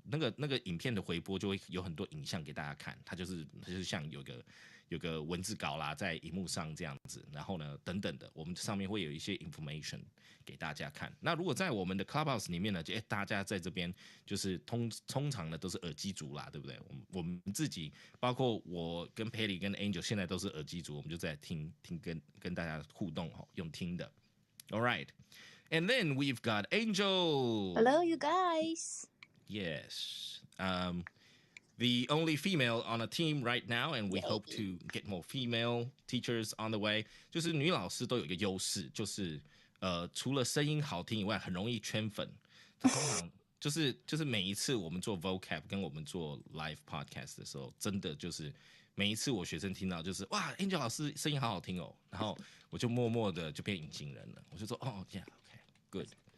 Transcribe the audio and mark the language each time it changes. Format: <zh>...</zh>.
<zh>那个影片的回播就会有很多影像给大家看，它就是像有个文字稿啦，在荧幕上这样子，然后呢等等的，我们上面会有一些 information 给大家看。那如果在我们的 Clubhouse 里面呢，大家在这边就是通常呢都是耳机族啦，对不对？我们自己包括我跟 Patty 跟 Angel 现在都是耳机族，我们就在听跟大家互动哦，用听的。</zh> <en>All right, and then we've got Angel. Hello, you guys. Yes. The only female on a team right now, and we hope to get more female teachers on the way.</en> <zh>就是女老师都有一个优势，就是除了声音好听以外，很容易圈粉。通常就是每一次我们做 vocab 跟我们做 live podcast 的时候，真的就是每一次我学生听到就是哇 ，Angel 老师声音好好听哦，然后我就默默的就变隐形人了，我就说哦 ，</zh> <en>yeah，OK，good。</en>